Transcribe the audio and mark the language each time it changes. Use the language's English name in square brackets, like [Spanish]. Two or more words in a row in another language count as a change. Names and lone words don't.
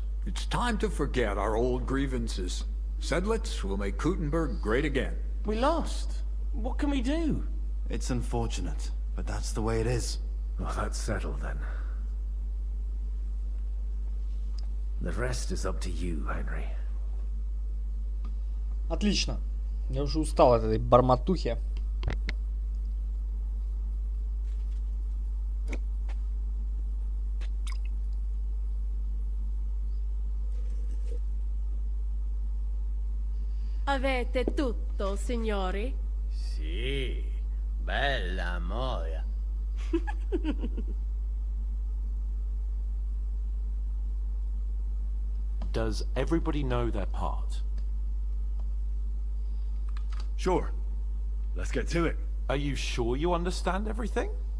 [English] It's time to forget our old grievances. Sedlitz will make Kuttenberg great again. We lost. What can we do? It's unfortunate, but that's the way it is. Well, that's settled then. The rest is up to you, Henry. [Russian] Отлично. Я уже устал от этой бормотухи. [Italian] Avete tutto, signori? Sì, bella moia. [English] Does everybody know their part? Sure. Let's get to it. Are you sure you understand everything?